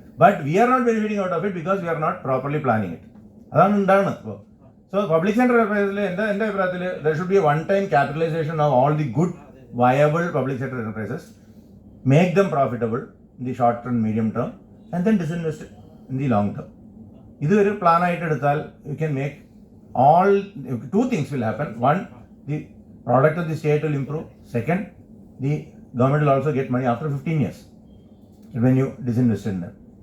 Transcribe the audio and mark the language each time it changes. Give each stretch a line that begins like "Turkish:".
English: But we are not benefiting out of it because we are not properly planning it.
Malayalam: അതാണ് ഉണ്ടാകുന്നത്. ഇപ്പോൾ so public sector എൻ്റർപ്രൈസിൽ എൻ്റെ അഭിപ്രായത്തിൽ
English: there should be a one-time capitalization of all the good viable public sector enterprises, make them profitable in the short term, medium term, and then disinvest in the long term.
Malayalam: ഇത് ഒരു plan ആയിട്ട് എടുത്താൽ
English: You can make all two things will happen. One, the product of the state will improve. Second, the government will also get money after 15 years when you disinvest in them.